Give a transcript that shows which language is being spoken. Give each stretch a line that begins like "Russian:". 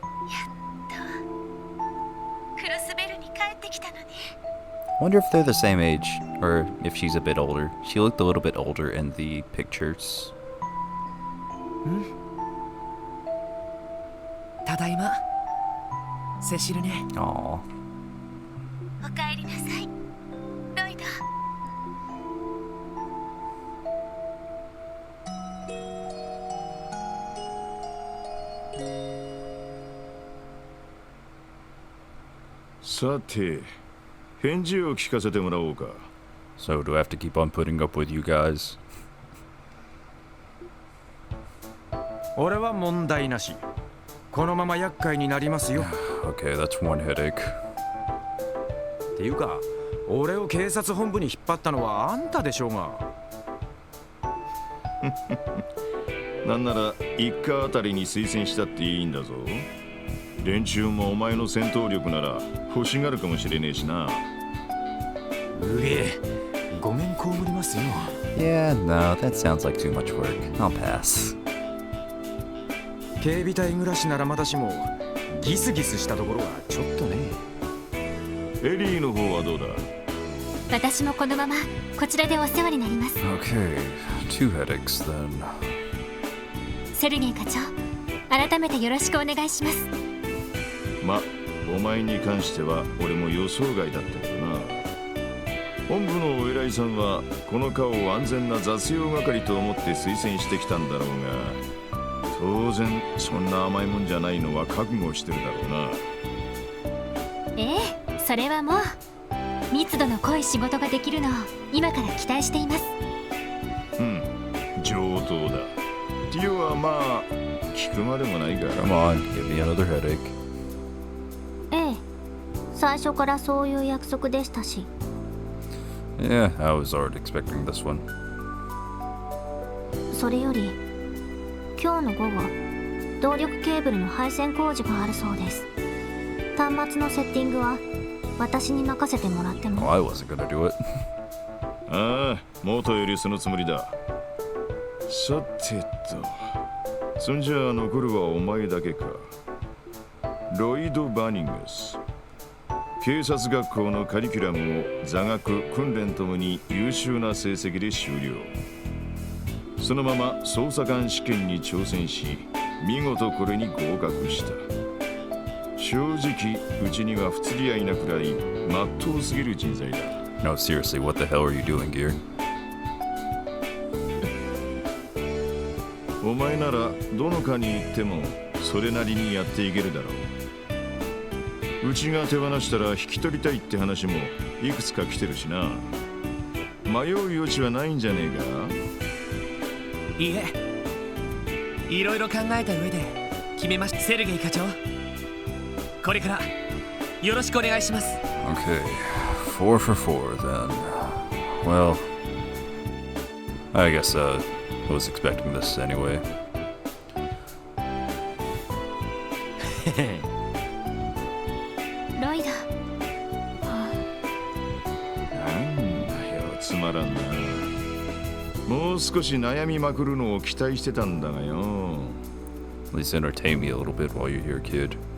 Japanese: やっとクロスベルに帰ってきたのに。
English: Wonder if they're the same age, or if she's a bit older. She looked a little bit older in the pictures.
Japanese: ただいまセシルね。 Aw. おかえりなさい、ロイド。さて、返事を聞かせてもらおうか。
English: So do I have to keep on putting up with you guys?
Japanese: 俺は問題なし。このまま厄介になりますよ。
English: Okay, that's one headache.
Japanese: っていうか、俺を警察本部に引っ張ったのはあんたでしょうが。なんなら一家あたりに推薦したっていいんだぞ。連中もお前の戦闘力なら欲しがるかもしれねえしな。うげえ、ごめん被りますよ。
English: Yeah, no, that sounds like too much work. I'll pass.
Japanese: 警備隊暮らしならまだしも、ギスギスしたところはちょっとね。エリーの方はどうだ？私もこのままこちらでお世話になります。
English: Okay, two headaches then.
Japanese: セルゲイ課長、改めてよろしくお願いします。ま、お前に関しては俺も予想外だったけどな。本部のお偉いさんはこの課を安全な雑用係と思って推薦してきたんだろうが、当然そんな甘いもんじゃないのは覚悟してるだろうな。ええ、それはもう密度の濃い仕事ができるのを今から期待しています。うん、上等だ。ティオはまあ聞くまでもないから。
English: Come on, give me another headache.
Japanese: ええ、最初からそういう約束でしたし。
English: Yeah, I was already expecting this one.
Japanese: それより今日の午後、動力ケーブルの配線工事があるそうです。端末のセッティングは私に任せてもらっても。
English: Oh, I wasn't gonna do it.
Japanese: ああ、元よりそのつもりだ。さてと、そんじゃあ残るはお前だけか。ロイド・バニングス。警察学校のカリキュラムを座学、訓練ともに優秀な成績で修了。そのまま捜査官試験に挑戦し、見事これに合格した。正直、うちには不釣り合いなくらいまっとうすぎる人材だ。
English: No, seriously, what the hell are you doing here?
Japanese: お前ならどの課に行ってもそれなりにやっていけるだろう。うちが手放したら引き取りたいって話もいくつか来てるしな。迷う余地はないんじゃねえか。いいえ、いろいろ考えた上で決めました。セルゲイ課長、これからよろしくお願いします。
English: Okay, 4 for 4 then. Well, I guess I was expecting this anyway.
Japanese: ロイド。なんだよ、つまらんな。もう少し悩みまくるのを期待してたんだがよ。
English: At least entertain me a little bit while you're here, kid.